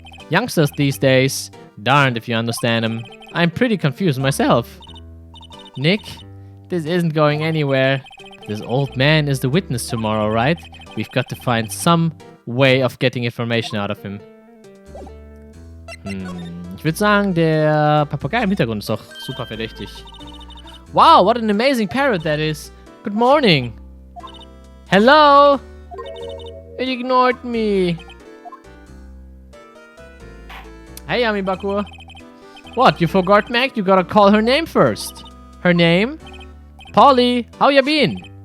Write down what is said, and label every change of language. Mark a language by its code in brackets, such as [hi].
[en] Youngsters these days, darned if you understand them. I'm pretty confused myself. Nick, this isn't going anywhere. This old man is the witness tomorrow, right? We've got to find some way of getting information out of him. [de] Ich würde sagen, der Papagei im Hintergrund ist doch super verdächtig. [en] Wow, what an amazing parrot that is. Good morning. Hello? It ignored me. Hey, Yami Bakur. What, you forgot, Mac? You gotta call her name first. Her name? Polly, how you been?